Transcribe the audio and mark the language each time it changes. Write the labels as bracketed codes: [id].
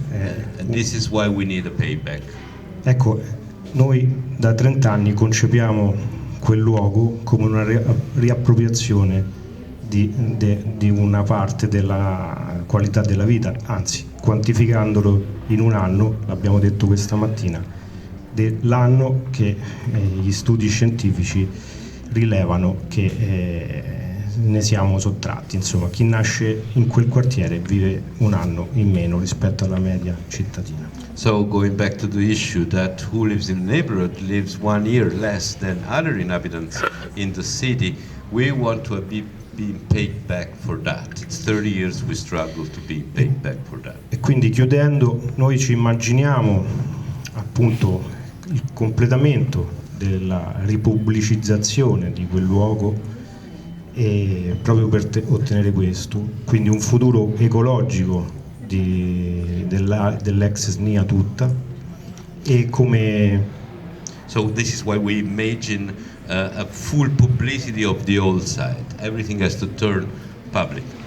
[en] And this is why we need a payback. [it] Ecco, noi da 30 anni concepiamo quel luogo come una riappropriazione di una parte della qualità della vita, anzi quantificandolo in un anno, l'abbiamo detto questa mattina, dell'anno che gli studi scientifici rilevano che ne siamo sottratti. Insomma, chi nasce in quel quartiere vive un anno in meno rispetto alla media cittadina. [en] So going back to the issue that who lives in the neighborhood lives 1 year less than other inhabitants in the city, we want to be being paid back for that. It's 30 years we struggle to be paid back for that. [it] E quindi chiudendo, noi ci immaginiamo appunto il completamento della ripubblicizzazione di quel luogo proprio per ottenere questo, quindi un futuro ecologico dell'eXSnia tutta, e come [en] So this is why we imagine a full publicity of the old site. Everything has to turn public.